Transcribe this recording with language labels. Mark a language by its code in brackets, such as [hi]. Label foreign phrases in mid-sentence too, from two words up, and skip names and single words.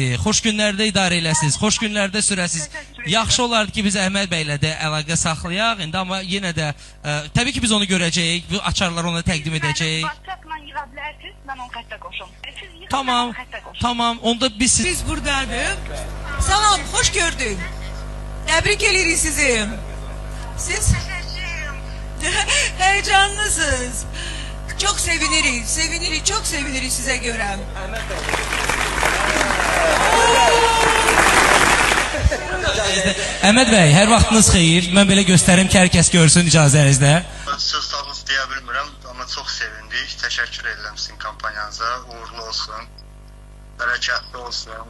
[az] Xoş günlərdə idarə eləsiniz. Xoş günlərdə sürəsiniz. Yaxşı olardı ki, biz Əhməd bəylə də əlaqə saxlayaq. İndi amma yenə də təbii ki, biz onu görəcəyik. Bu açarları ona təqdim edəcəyik. WhatsApp-la yığa bilərsiniz. Mən onu xəttə qoşum. Tamam. Onda biz buradaydık. Salam, [tr] hoş gördük. Tebrik ederiz sizi. Siz heyecanlısınız. Çok seviniriz, çok seviniriz size göre. [az] Əhməd bəy, hər vaxtınız xeyir. Mən belə göstərim ki, hər kəs görsün icazənizlə. Söz tapınız deyə bilmirəm, amma çox sevindik. Təşəkkür edirəm sizin kampanyanıza. Uğurlu olsun, bərəkətli olsun.